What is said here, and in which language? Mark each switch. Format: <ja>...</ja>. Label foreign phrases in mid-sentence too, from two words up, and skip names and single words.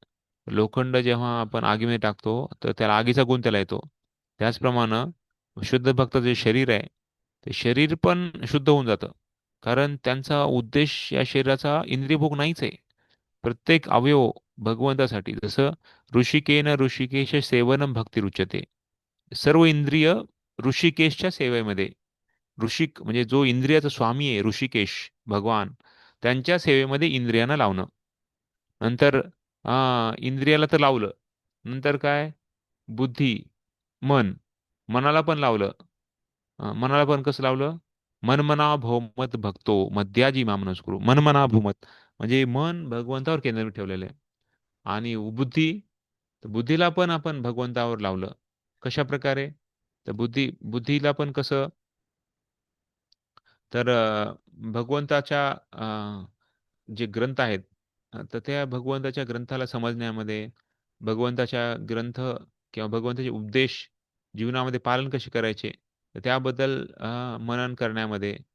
<mr>लोखंड जेव्हा आपण आगीमध्ये टाकतो, तर त्याला आगीचा गुण त्याला येतो. त्याचप्रमाणे शुद्ध भक्त जे शरीर आहे, ते शरीर पण शुद्ध होऊन जातं. कारण त्यांचा उद्देश या शरीराचा इंद्रियभोग नाहीच आहे. प्रत्येक अवयव भगवंतासाठी.</mr> <sa>जसं ऋषिकेन ऋषिकेश सेवनम भक्तिरुच्यते.</sa> <mr>सर्व इंद्रिय ऋषिकेशच्या सेवेमध्ये. म्हणजे जो इंद्रियाचा स्वामी आहे ऋषिकेश भगवान, त्यांच्या सेवेमध्ये इंद्रियांना लावणं. नंतर इंद्रियाला तर लावलं. नंतर काय? बुद्धी, मन. मनाला पण लावलं. मनाला पण कसं लावलं?</mr> <sa>मनमना भोमत भक्तो मद्याजी मामनस्कुरू. मनमना भूमत</sa> <mr>म्हणजे मन भगवंतावर केंद्रित ठेवलेलं आहे. आणि तर बुद्धीला पण आपण भगवंतावर लावलं. कशाप्रकारे? तर बुद्धीला पण कसं तर भगवंताच्या जे ग्रंथ आहेत तर त्या भगवंताच्या ग्रंथाला समजण्यामध्ये, भगवंताच्या ग्रंथ किंवा भगवंताचे उपदेश जीवनामध्ये पालन कसे करायचे, तर त्याबद्दल मनन करण्यामध्ये</mr>